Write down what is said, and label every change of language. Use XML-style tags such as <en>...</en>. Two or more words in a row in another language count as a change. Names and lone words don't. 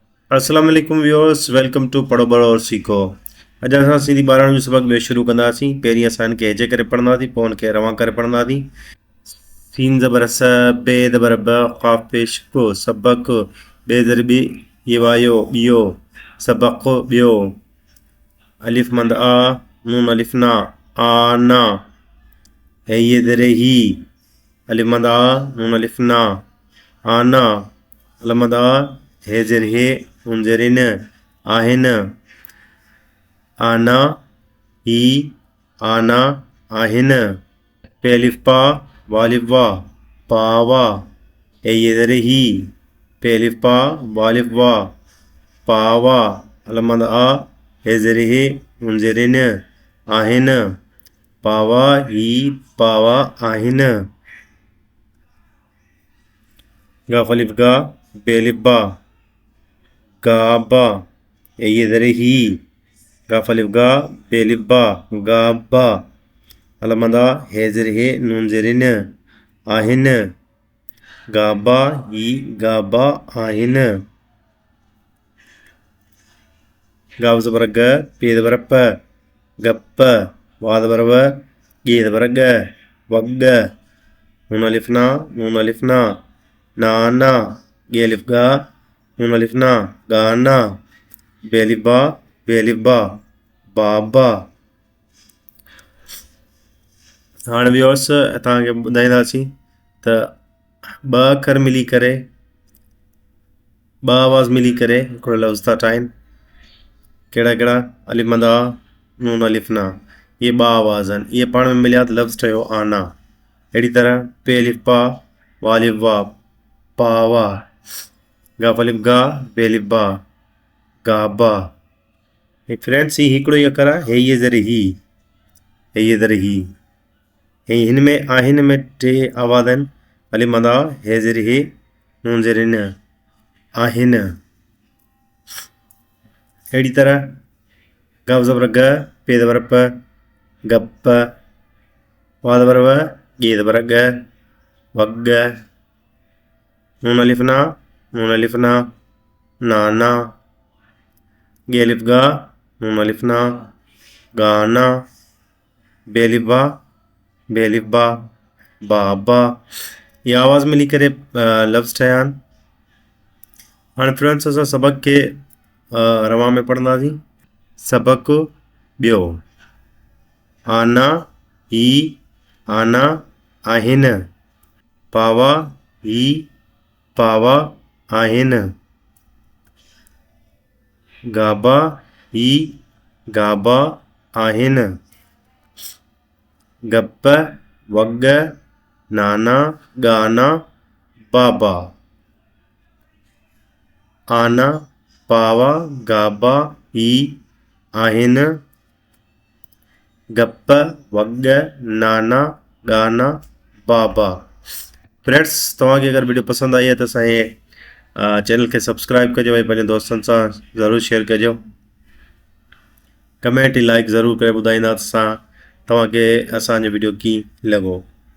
<ar>السلام علیکم</ar> <en>viewers, welcome to पढ़ो बढ़ो और सीखो।</en> <sd>अॼु असां सिंधी ॿारनि जो सबक़ ॿियो शुरू कंदासीं। पहिरीं असां हिनखे हेजे करे पढ़ंदासीं, पोइ हिनखे रवां करे पढ़ंदासीं। सीन ज़बर स, बे ज़बर ब, क़ाफ़ पेश को, सबक़, बे ज़र बी, ये वायो ॿियो, सबक़ ॿियो, अलिफ मंद आ, नून अलिफ ना, आना, है ये ज़रे ही, अलिफ मंद आ, नून अलिफ ना, आना, अलिफ मंद आ, हे ज़र हे, नून ज़र न, आहिन, आना, ही, आना, आहिन, पे अलिफ पा, वालिफ वा, पावा, हे ये ज़र ही, पे अलिफ पा, वालिफ वा, पावा, अलिफ मंद आ, हे ज़र हे, नून ज़र न, आहिन, पावा ही, पावा आहिन, गाफ अलिफ गा, बे अलिफ बा, गाबा, हे ये ज़र ही, गाफ अलिफ गा, बे अलिफ बा, गाबा, अलिफ मंद आ, हे ज़र हे, नून ज़र न, आहिन, गाबा ही, गाबा आहिन, गाफ ज़बर ग, पे ज़बर प, गप, वा ज़बर व, गे ज़बर ग, वग, नून अलिफ ना, नून अलिफ ना, नाना, गे अलिफ गा, नून अलिफ ना, गाना, बे अलिफ बा, बे अलिफ बा, बाबा। हाणे व्यूअर्स तव्हांखे ॿुधाईंदासीं त ॿ अखर मिली करे, ॿ आवाज़ मिली करे हिकिड़ो लफ़्ज़ था ठाहिनि। कहिड़ा कहिड़ा? अलिफ मंद आ, नून अलिफ ना, ये ॿ आवाज़ आहिनि। इहे पाण में मिलिया त लफ़्ज़ ठहियो आना। अहिड़ी तरह पे अलिफ पा, वालिफ वा, पावा, गाफ अलिफ गा, बे अलिफ बा, गाबा। फ्रेंड्स ही हिकिड़ो ई अखर आहे, हे ये ज़र ही, हे ये ज़र ही, हिन में आहिन में टे आवाज़ आहिनि। अलिफ मंद आ, हे ज़र हे, नून ज़र न, आहिन। अहिड़ी तरह गाफ ज़बर ग, पे ज़बर प, गप, वा ज़बर व, गे ज़बर ग, वग, नून अलिफ ना, नून अलिफ ना, नाना, गे अलिफ गा, नून अलिफ ना, गाना, बे अलिफ बा, बे अलिफ बा, बाबा। ये आवाज़ मिली करे लफ़्ज़ ठहिया आहिनि। हाणे फ्रेंड्स असां सबक़ खे रवां में पढ़ंदासीं। सबक़ ॿियो, आना ही, आना आहिन, पावा ही, पावा आहिन, गाबा ही, गाबा आहिन, गप, वग, नाना, गाना, बाबा, आना, पावा, गाबा ही आहिन, गप, वग, नाना, गाना, बाबा। फ्रेंड्स तव्हांखे अगरि वीडियो पसंदि आई आहे त असांजे चैनल खे सब्सक्राइब कजो ऐं पंहिंजे दोस्तनि सां ज़रूरु शेयर कजो। कमेंट ऐं लाइक ज़रूरु करे ॿुधाईंदा त तव्हांखे असांजो वीडियो कीअं लॻो।</sd>